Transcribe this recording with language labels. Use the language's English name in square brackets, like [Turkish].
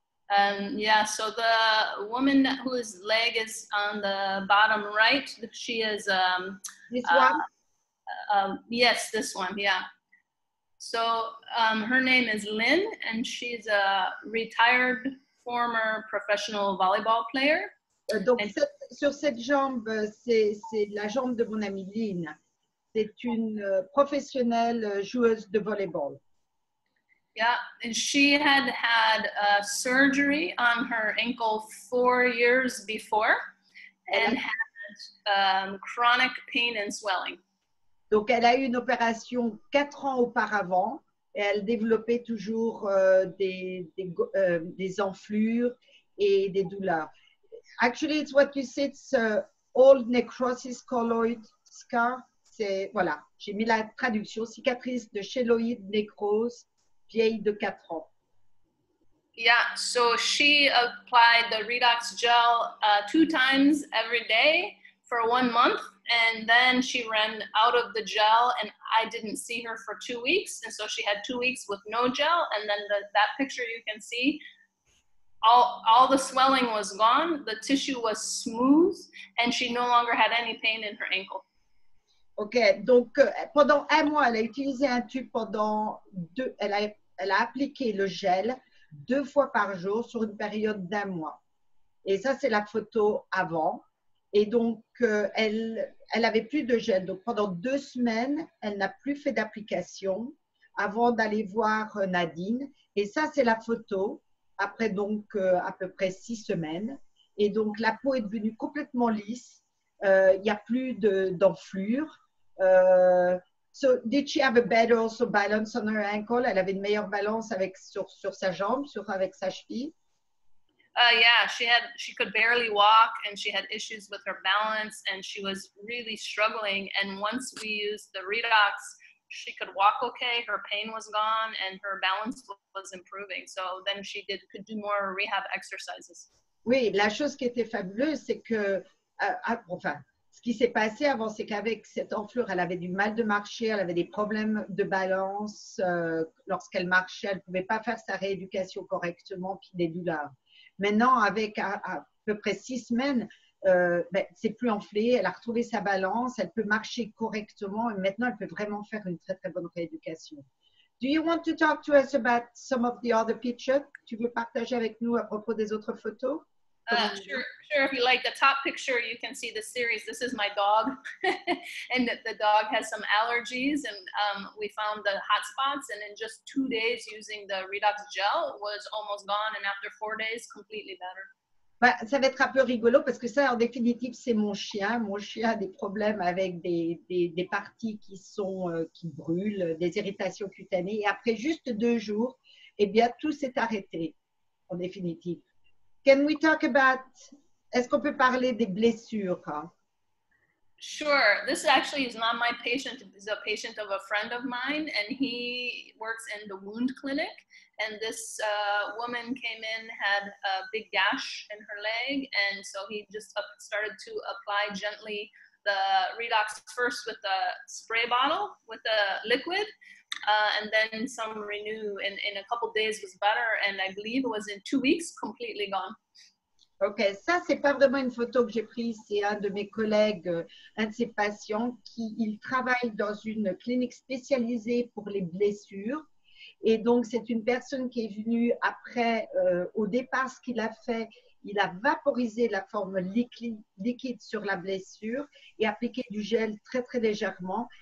[English] Yeah, so the woman whose leg is on the bottom right, she is, This one? yes, this one, yeah. So her name is Lynn, and she's a retired former professional volleyball player. [French] Donc, sur cette jambe, c'est la jambe de mon amie Lynn. C'est une professionnelle joueuse de volleyball. [English] Yeah, and she had surgery on her ankle 4 years before and had chronic pain and swelling. [French] Donc, elle a eu une opération 4 ans auparavant et elle développait toujours des enflures et des douleurs. [English] Actually, it's what you said, it's old necrosis colloid scar. [French] C'est, voilà, j'ai mis la traduction, cicatrice de chéloïde nécrose, vieille de 4 ans. [English] Yeah, so she applied the Redox gel 2 times every day for 1 month, and then she ran out of the gel, and I didn't see her for 2 weeks, and so she had 2 weeks with no gel, and then that picture you can see, all the swelling was gone, the tissue was smooth, and she no longer had any pain in her ankle. [French] Ok, donc pendant 1 mois, elle a utilisé un tube pendant 2, elle a appliqué le gel 2 fois par jour sur une période d'1 mois. Et ça, c'est la photo avant. Et donc, elle avait plus de gel. Donc, pendant 2 semaines, elle n'a plus fait d'application avant d'aller voir Nadine. Et ça, c'est la photo après donc à peu près 6 semaines. Et donc, la peau est devenue complètement lisse. Il n'y a plus d'enflure. [English] So, did she have a better also balance on her ankle? [French] Elle avait une meilleure balance sur sa jambe, avec sa cheville. [English] Yeah, she could barely walk, and she had issues with her balance, and she was really struggling. And once we used the Redox, she could walk okay, her pain was gone, and her balance was improving. So then she could do more rehab exercises. [French] Oui, la chose qui était fabuleuse, c'est que, enfin, ce qui s'est passé avant, c'est qu'avec cette enflure, elle avait du mal de marcher, elle avait des problèmes de balance. Lorsqu'elle marchait, elle ne pouvait pas faire sa rééducation correctement, puis des douleurs. Maintenant, avec à peu près 6 semaines, c'est plus enflé, elle a retrouvé sa balance, elle peut marcher correctement et maintenant, elle peut vraiment faire une très, très bonne rééducation. [English] Do you want to talk to us about some of the other pictures? [French] Tu veux partager avec nous à propos des autres photos? [English] Sure. If you like the top picture, you can see the series. This is my dog, and the dog has some allergies, and we found the hot spots, and in just 2 days using the Redox gel was almost gone, and after 4 days, completely better. [French] Bah, ça va être un peu rigolo parce que ça, en définitive, c'est mon chien. Mon chien a des problèmes avec des parties qui brûlent, des irritations cutanées. Et après juste 2 jours, eh bien, tout s'est arrêté, en définitive. [English] Can we talk about, [French] est-ce qu'on peut parler des blessures? Sure. [English] This actually is not my patient. It's a patient of a friend of mine, and he works in the wound clinic. And this woman came in, had a big gash in her leg, and so he just started to apply gently the Redox first with a spray bottle with the liquid, and then some Renew. And in a couple days was better, and I believe it was in 2 weeks completely gone. [French] Ok, ça, c'est pas vraiment une photo que j'ai prise, c'est un de mes collègues, un de ses patients il travaille dans une clinique spécialisée pour les blessures. Et donc, c'est une personne qui est venue après, au départ, ce qu'il a fait, il a vaporisé la forme liquide sur la blessure et appliqué du gel très, très légèrement.